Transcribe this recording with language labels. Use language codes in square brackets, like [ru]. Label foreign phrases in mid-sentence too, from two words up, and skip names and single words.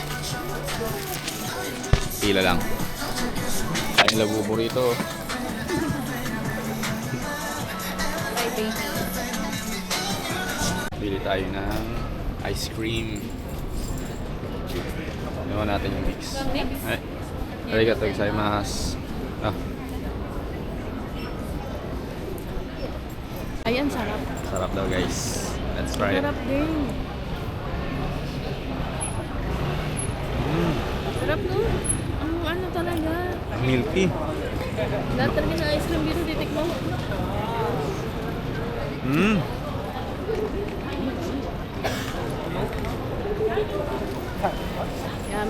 [tl] Pila lang. Kain labubo rito. Bili tayo ng ice cream. Ginawa natin yung mix. Ay, [ja] ありがとうございます. Ah, [tl] Ayan, sarap. sarap daw guys. [en] Let's try it. [tl] Sarap din. Sarap no? Ang ano talaga. Milky. Lahat talaga ng ice cream dito, titikman mo. Mm. Yummy.